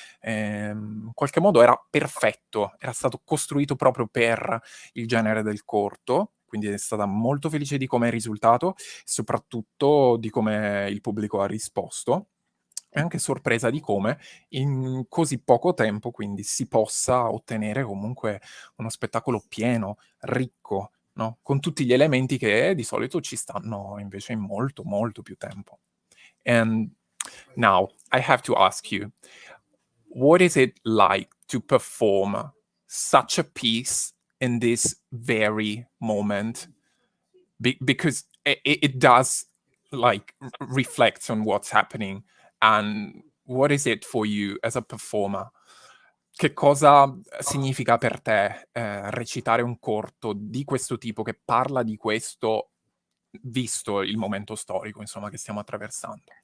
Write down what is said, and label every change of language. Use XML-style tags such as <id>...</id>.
<it>In qualche modo era perfetto, era stato costruito proprio per il genere del corto, quindi è stata molto felice di come è risultato, soprattutto di come il pubblico ha risposto, e anche sorpresa di come in così poco tempo quindi si possa ottenere comunque uno spettacolo pieno, ricco, no, con tutti gli elementi che di solito ci stanno invece in molto, molto più tempo.</it> <en>And now I have to ask you, what is it like to perform such a piece in this very moment? Because it does like reflect on what's happening. And what is it for you as a performer?</en> <it>Che cosa significa per te recitare un corto di questo tipo che parla di questo, visto il momento storico, insomma, che stiamo attraversando?</it>